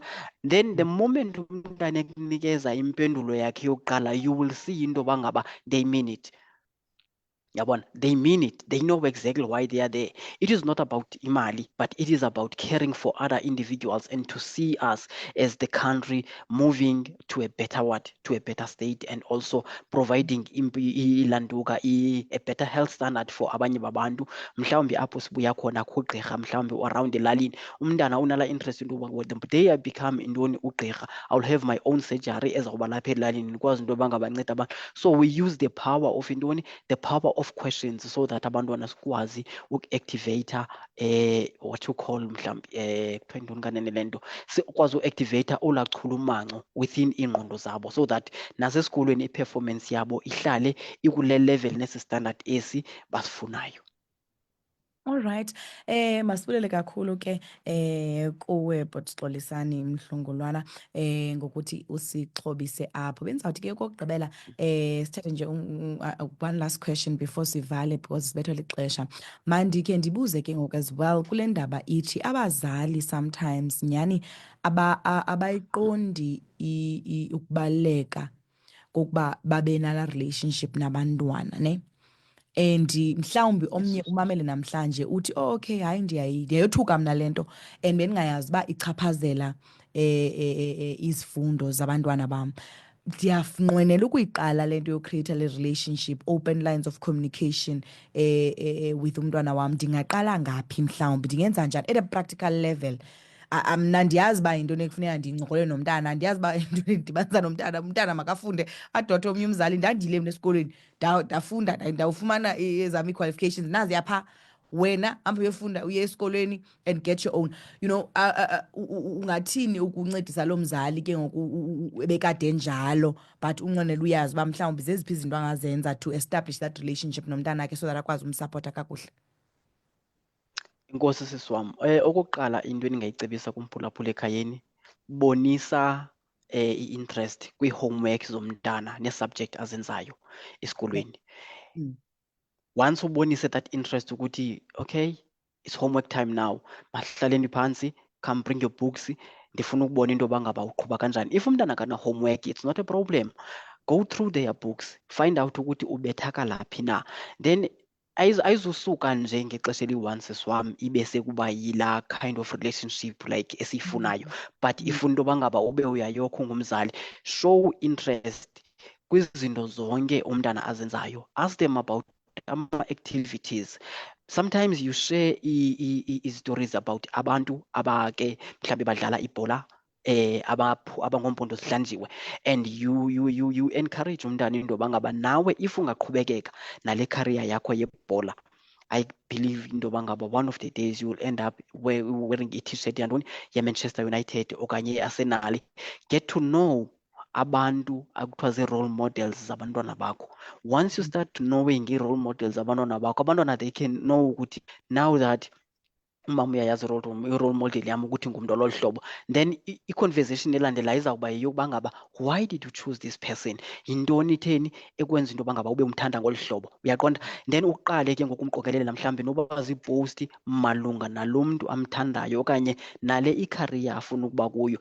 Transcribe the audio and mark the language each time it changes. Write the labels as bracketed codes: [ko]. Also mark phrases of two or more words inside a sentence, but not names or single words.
[en] Then the moment [xh] umntana ekunikeza impendulo yakhe yokuqala, [en] you will see [xh] into yoba ngaba [en] they mean it. Yabona, they mean it. They know exactly why they are there. It is not about imali, but it is about caring for other individuals and to see us as the country moving to a better to a better state, and also providing a better health standard for [xh] abanye babantu. Mhlawumbi apho sibuya khona kugqirha mhlawumbi around elalini, umntana unala interest into yoba [en] the day I become [xh] intoni ugqirha, [en] I'll have my own surgery [xh] ezawuba lapha elalini ndikwazi into yoba ngabanceda abantu. [en] So we use the power of intoni, the power of questions, so that [xh] abantwana sikwazi uku-activator [en] what you call [xh] mhlawumbi kuthiwa yintoni kanene le nto, sikwazi uku-activator olaa chulumanco within iingqondo zabo, [en] so that [xh] nasesikolweni i-performance yabo ihlale ikule level nesi standard esi basifunayo. [en] All right. [xh] Masibulele kakhulu ke kuwe Butxolisani Mhlungulwana ngokuthi usixhobise apho. Benzawuthi ke kokugqibela sithathe nje [en] one last question [xh] before sivale because sibethwe lixesha. Mandike ndibuze ke ngoku [en] as well [xh] kule ndaba ithi abazali sometimes nyani abayiqondi ukubaleka kokuba babe nala relationship nabantwana ne. And mhlawumbi omnye umamele namhlanje uthi oh, okay hayi ndiyayothuka mna lento and bendingayazi uba ichaphazela izifundo zabantwana bam. Ndiyanqwenela ukuyiqala lento yocreate le [en] relationship, open lines of communication with [xh] umntwana wam. Ndingaqala ngaphi mhlawumbi, ndingenza njani [en] at a practical level? [xh] Mna ndiyazi uba yintoni ekufuneka ndincokole nomntana, ndiyazi uba yintoni endidibanisa nomntana. Umntana makafunde adothe omnye umzali. Ndandile mna esikolweni ndafunda ndawufumana ezam ii-qualifications naziya phaa. Wena hamba uyofunda, uye esikolweni [en] and get your own, you know. [xh] Ungathini ukuncedisa lo mzali ke ngoku ebekade njalo but unqwenela uyazi uba mhlawumbi zeziphi izinto angazenza [en] to establish that relationship [xh] nomntana akhe [en] so that [xh] akwazi umsapota kakuhle? Inkosi sisi wam. Okokuqala into endingayicebisa kumphulaphula ekhayeni, bonisa i-interest kwii-homework zomntana nee-subject azenzayo esikolweni. [en] Once ubonise that interest ukuthi okay, it's homework time now, [xh] mahlaleni phantsi, [en] come bring your books, [xh] ndifuna ukubona into yoba ngaba uqhuba kanjani. [en] If [xh] umntana akana-homework, [en] it's not a problem. Go through their books, find out [xh] ukuthi ubethakala phi na. Then ayizusuka nje ngexesha eli-one sisi wam ibe sekuba yilaa [en] kind of relationship like [xh] esiyifunayo. But ifuna into yoba ngaba ube uyayokha ungumzali. [en] Show interest [xh] kwizinto zonke umntana azenzayo. [en] Ask them about ama-activities. Sometimes you share stories about [xh] abantu abake mhlawumbe badlala ibhola abangompondo zihlanjiwe, [en] and you encourage [xh] umntana into yoba ngaba nawe if ungaqhubekeka nale career yakho yebhola, [en] I believe [xh] into yoba ngaba [en] one of the days you will end up wearing [xh] i-t-shirt yantoni yeManchester United okanye yeArsenal. [en] Get to know [xh] abantu akuthiwa zii-role models zabantwana bakho. [en] Once you start knowing [xh] ii-role models zabantwana bakho, abantwana [en] they can know [xh] ukuthi [en] now that [xh] umama uyayazi i-role model yam ukuthi ngumntu ololu hlobo, then i-conversation elandelayo izawuba yeyokuba ngaba [en] why did you choose this person? [xh] Yintoni itheni ekwenza into yoba ngaba ube umthanda ngolu hlobo, uyaqonda? Then uqale ke ngokumqokelela mhlawumbi noba ziipowusti malunga nalo mntu amthandayo okanye nale icareer afuna ukuba kuyo.